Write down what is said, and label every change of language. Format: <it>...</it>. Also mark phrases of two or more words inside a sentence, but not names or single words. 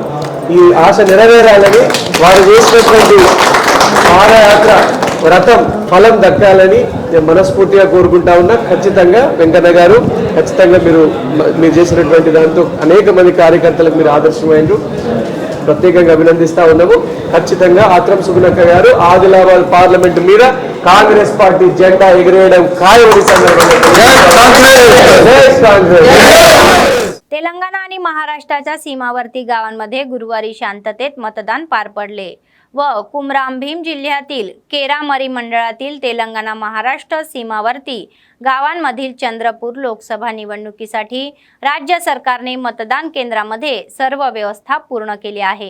<te>ఈ ఆశ నెరవేరాలని, వారు చేసినటువంటి పాదయాత్ర వ్రతం ఫలం దక్కాలని నేను మనస్ఫూర్తిగా కోరుకుంటా ఉన్నా. ఖచ్చితంగా వెంకన్న గారు, ఖచ్చితంగా మీరు చేసినటువంటి దాంతో అనేక మంది కార్యకర్తలకు మీరు ఆదర్శమైనరు, ప్రత్యేకంగా అభినందిస్తా ఉన్నాము. ఖచ్చితంగా ఆత్రం సుగుణక్క గారు ఆదిలాబాద్ పార్లమెంటు మీద కాంగ్రెస్ పార్టీ జెండా ఎగిరేయడం ఖాయమని</te> <mr>तेलंगणा आणि महाराष्ट्राच्या सीमावर्ती गावांमध्ये गुरुवारी शांततेत मतदान पार पडले व कुमरामभीम जिल्ह्यातील केरामरी मंडळातील तेलंगणा महाराष्ट्र सीमावर्ती गावांमधील चंद्रपूर लोकसभा निवडणुकीसाठी राज्य सरकारने मतदान केंद्रामध्ये सर्व व्यवस्था पूर्ण केली आहे.</mr>